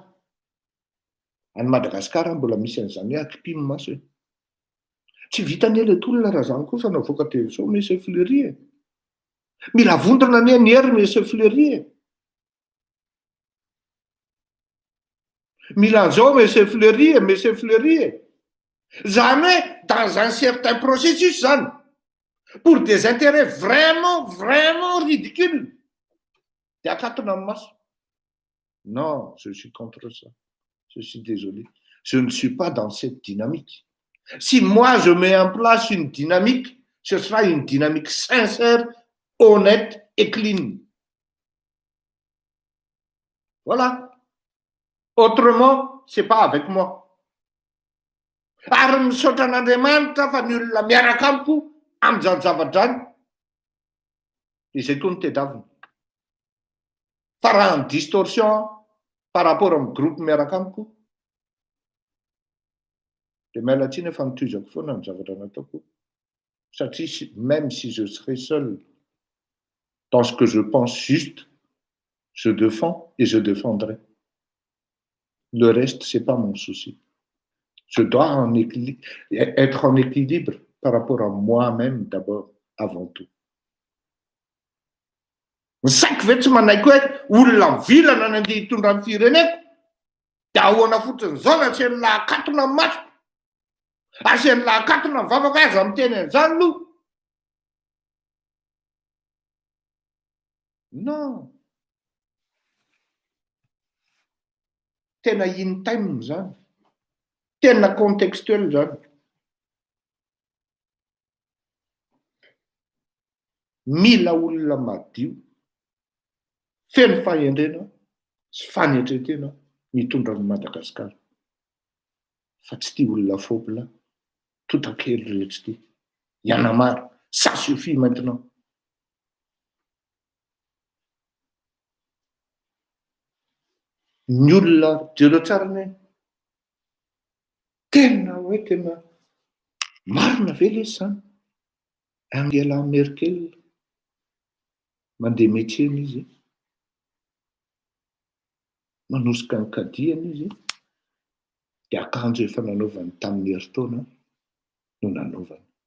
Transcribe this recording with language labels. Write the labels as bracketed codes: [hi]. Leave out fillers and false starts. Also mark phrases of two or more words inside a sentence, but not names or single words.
[mg] Any Madagasikara mbola misy an'izany hoe akipimy maso hoe tsy vitany le tolona raha zany kosa navoaka teo sao monsieur Fleury. Mila vondrona ny hery monsieur Fleury. Mila an'izao monsieur Fleury. Zany hoe [fr] dans un certain processus zany, pour des intérêts vraiment ridicules. [mg] De akatona amin'ny maso. [fr] Non, je suis contre ça. Je suis désolé. Je ne suis pas dans cette dynamique. Si moi je mets en place une dynamique, ce sera une dynamique sincère, honnête et clean. Voilà. Autrement, c'est pas avec moi. [mg] Ary misaotra an'Andriamanitra fa ny olona miaraka amiko amin'izany zavatra zany. Izay koa no tedavina. Fa raha ny [fr] distorsion par rapport [mg] amin'ny groupe miaraka amiko de mialatsiny efa nitoizako foana ny zavatra nataoko. [fr] Satria même si je serais seul dans ce que je pense juste, je défends et je défendrai. Le reste, c'est pas mon souci. Je dois être en équilibre par rapport à moi-même d'abord, avant tout. [mg] Saky ve tsy manaiky hoe olona mivilana ny andeha hitondra ny fireneko de ahoana fotsiny zao na asiany lahakatona ny maso, asiany lahakatona ny vavaka azy amin'ny teny an'izany aloha. [fr] Non. [mg] Tena [en] in time [mg] zany. Tena contextuel zany. Mila olona madio, feno fahendrena sy fanetretena mitondra ny Madagasikara. Fa tsy tia olona fobla, totakely rehetra ty. [fr] Y en a marre, ça suffit maintenant. [mg] Ny olona jereo tsara ny tena hoe tena marina ve le zany. Angela Merkel mandeha metsena izy, manosika ny kadiana izy, de akanjo efa nanaovany tamin'ny heritaona no nanaovany.